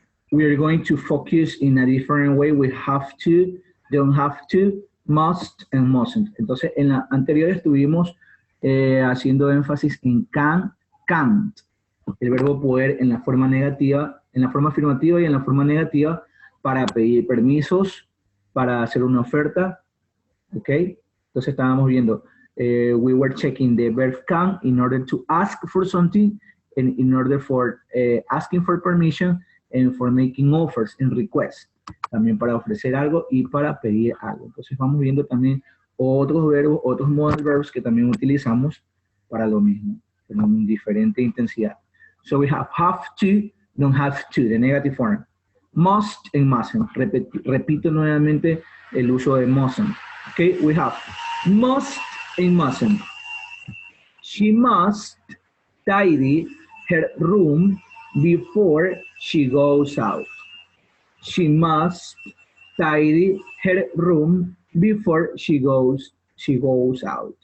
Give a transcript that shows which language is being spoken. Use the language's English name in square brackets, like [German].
[English] We are going to focus in a different way. We have to, don't have to, must, and mustn't. [Spanish] Entonces, en la anterior estuvimos haciendo énfasis en can, can't. El verbo poder en la forma negativa, en la forma afirmativa y en la forma negativa para pedir permisos, para hacer una oferta, ¿ok? Entonces estábamos viendo, [English] we were checking the verb can in order to ask for something, and in order for asking for permission, and for making offers and requests. [Spanish] También para ofrecer algo y para pedir algo. Entonces vamos viendo también otros verbos, otros modal verbs que también utilizamos para lo mismo, con diferente intensidad. [English] So we have to, don't have to, the negative form. Must and mustn't. [Spanish] Repito nuevamente el uso de mustn't. [English] Okay, we have must and mustn't. She must tidy her room before she goes out. She must tidy her room before she goes out.